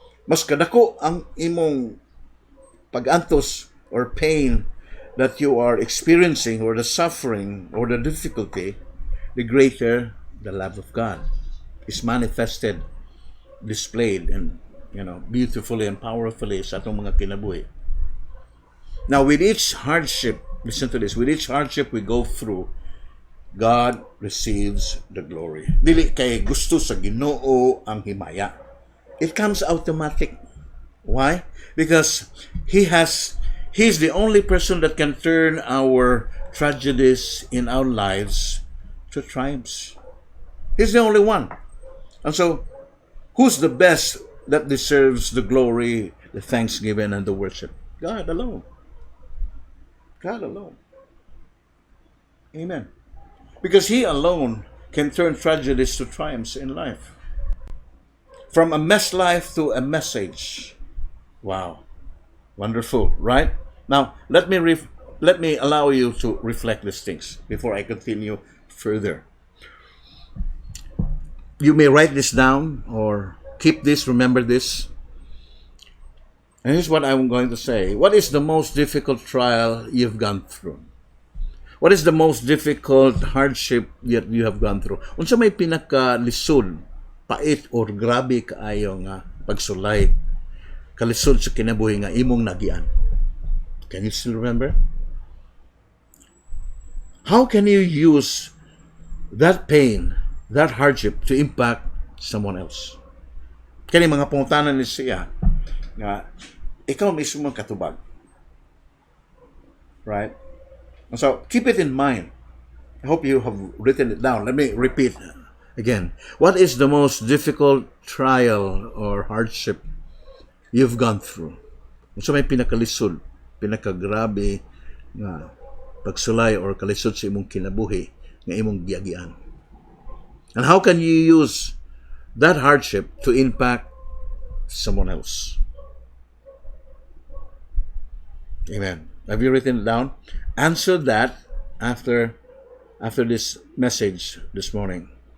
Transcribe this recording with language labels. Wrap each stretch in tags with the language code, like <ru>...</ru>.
<ceb>Mas kadako ang imong pag-antos</ceb> <en>or pain that you are experiencing, or the suffering or the difficulty, the greater the love of God is manifested, displayed, and beautifully and powerfully</en> <ceb>sa atong mga kinabuhi.</ceb> <en>Now, with each hardship, listen to this, with each hardship we go through, God receives the glory.</en> <ceb>Dili kay gusto sa Ginoo ang himaya.</ceb> <en>It comes automatic. Why? Because He's the only person that can turn our tragedies in our lives to triumphs. He's the only one. And so, who's the best that deserves the glory, the thanksgiving, and the worship? God alone. God alone. Amen. Because He alone can turn tragedies to triumphs in life. From a mess life to a message. Wow. Wonderful, right? Now, let me allow you to reflect these things before I continue further. You may write this down or keep this, remember this. And here's what I'm going to say. What is the most difficult trial you've gone through? What is the most difficult hardship that you have gone through?</en> <ceb>Unsa may pinaka-lisod, pait or grabe kaayo nga pagsulay, kalisod sa kinabuhi nga imong nagian?</ceb> <en>Can you still remember? How can you use that pain, that hardship to impact someone else?</en> <ceb>Kani mga pangutanan ni siya nga ikaw mismo katubag.</ceb> <en>Right? So, keep it in mind. I hope you have written it down. Let me repeat again. What is the most difficult trial or hardship you've gone through?</en> <ceb>So may pinakalisod, pinakagrabe nga pagsulay or kalisod sa imong kinabuhi nga imong giagian.</ceb> <en>And how can you use that hardship to impact someone else? Amen. Have you written it down? Answer that after this message this morning.</en>